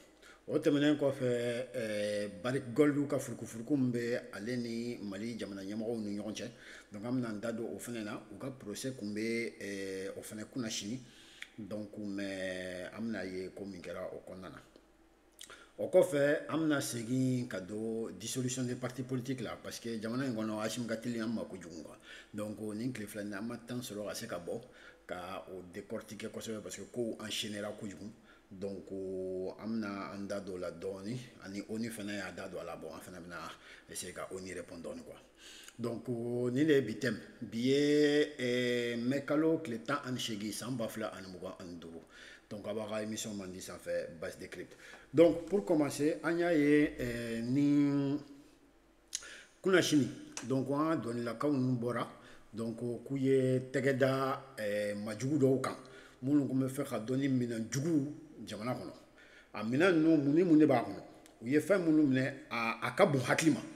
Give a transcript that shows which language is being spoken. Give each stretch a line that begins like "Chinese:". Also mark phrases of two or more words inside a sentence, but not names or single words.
Bambara: O tɛmɛnen kɔfɛ Barrick Gold ka furukufuruku min bɛ ale ni Mali jamana ɲɛmɔgɔw ni ɲɔgɔn cɛ. Donc an bɛna an da don o fɛnɛ na u ka procès kun bɛ o fɛnɛ kunna sini.
French: Donc mais
Bambara: an bɛna ye ko min kɛra o kɔnɔna na. O kɔfɛ an bɛna segin ka don
French: dissolution des partis politiques
Bambara: la
French: parce que
Bambara: jamana in kɔnɔ Hashim ka teli an ma kojugu quoi. Donc nin tile fila in na an ma temps sɔrɔ ka se ka bɔ ka o décortiquer kosɛbɛ
French: parce que
Bambara: kow enchaînera kojugu. Donc an bɛna an da don o la dɔɔni ani ONU fɛnɛ y'a da don a la bon an fɛnɛ bɛna essayer ka ONU répondre dɔɔni quoi. Donc nin de ye bi thème bi ye mai kalo tile 18 san 2025. Donc a b'a ka émission Mandi sanfɛ base décrypte. Donc
French: pour commencer
Bambara: an y'a ye ni kunasini donc an dɔnnilakaw ninnu bɔra donc k'u ye tɛgɛ da majugu dɔw kan minnu tun bɛ fɛ ka dɔnni minɛn jugu jamana kɔnɔ. A minɛn ninnu mun de b'a kɔnɔ u ye fɛn minnu minɛ a ka bon hakili ma.